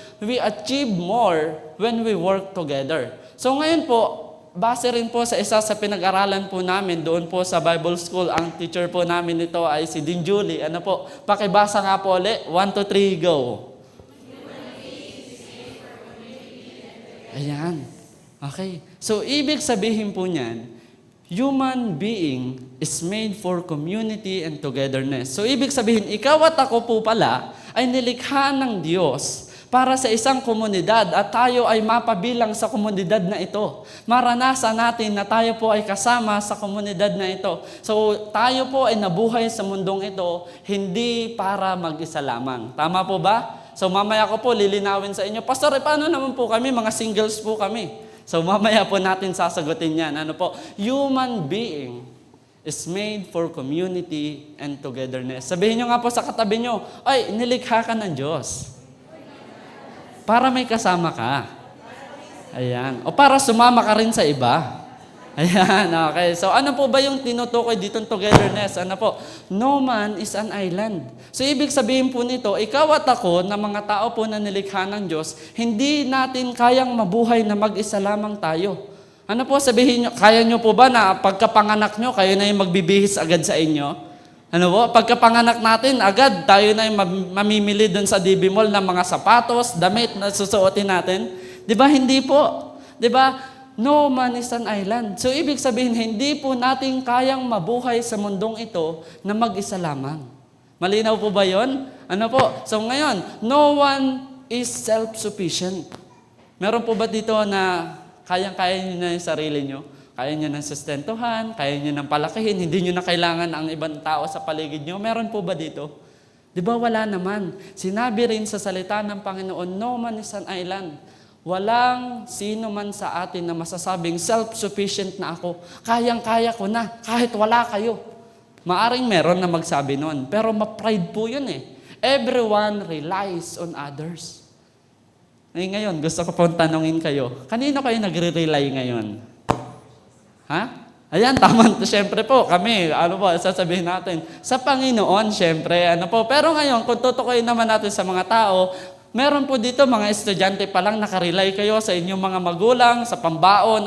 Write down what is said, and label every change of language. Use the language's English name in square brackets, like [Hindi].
[English] We achieve more when we work together. [Filipino] So, ngayon po, base rin po sa isa sa pinag-aralan po namin, doon po sa Bible School, ang teacher po namin nito ay si Dean Julie. Ano po, pakibasa nga po ulit. 1, 2, 3, go. Ayan. Okay. So, ibig sabihin po niyan, [English] human being is made for community and togetherness. [Filipino] So, ibig sabihin, ikaw at ako po pala ay nilikha ng Diyos para sa isang komunidad at tayo ay mapabilang sa komunidad na ito. Maranasan natin na tayo po ay kasama sa komunidad na ito. So, tayo po ay nabuhay sa mundong ito hindi para mag-isa lamang. Tama po ba? So, mamaya ko po lilinawin sa inyo, Pastor, paano naman po kami? Mga singles po kami. So mamaya po natin sasagutin yan. Ano po? [English] Human being is made for community and togetherness. [Filipino] Sabihin nyo nga po sa katabi nyo, ay, nilikha ka ng Diyos. Para may kasama ka. Ayan. O para sumama ka rin sa iba. Ayan, okay. So ano po ba yung tinutukoy dito ng togetherness? Ano po? [English] No man is an island. [Filipino] So ibig sabihin po nito, ikaw at ako na mga tao po na nilikha ng Diyos, hindi natin kayang mabuhay na mag-isa lamang tayo. Ano po sabihin nyo, kaya nyo po ba na pagkapanganak nyo, kayo na yung magbibihis agad sa inyo? Ano po? Pagkapanganak natin, agad tayo na yung mamimili dun sa DB Mall ng mga sapatos, damit na susuotin natin. Di ba? Hindi po. Di ba? [English] No man is an island. [Filipino] So, ibig sabihin, hindi po natin kayang mabuhay sa mundong ito na mag-isa lamang. Malinaw po ba yon? Ano po? So, ngayon, [English] no one is self-sufficient. [Filipino] Meron po ba dito na kayang-kaya nyo na yung sarili nyo? Kaya nyo ng sustentuhan, kaya nyo ng palakihin, hindi nyo na kailangan ang ibang tao sa paligid nyo? Meron po ba dito? Di ba wala naman? Sinabi rin sa salita ng Panginoon, [English] no man is an island. [Filipino] Walang sino man sa atin na masasabing self-sufficient na ako. Kayang-kaya ko na, kahit wala kayo. Maaring meron na magsabi nun, pero ma-pride po yun eh. [English] Everyone relies on others. [Filipino] Ngayon, gusto ko pong tanongin kayo, kanino kayo nagre-rely ngayon? Ha? Ayan, tama. Siyempre po, kami, ano po, sasabihin natin, sa Panginoon, siyempre, ano po. Pero ngayon, kung tutukoy naman natin sa mga tao, meron po dito mga estudyante pa lang nakarely kayo sa inyong mga magulang, sa pambaon.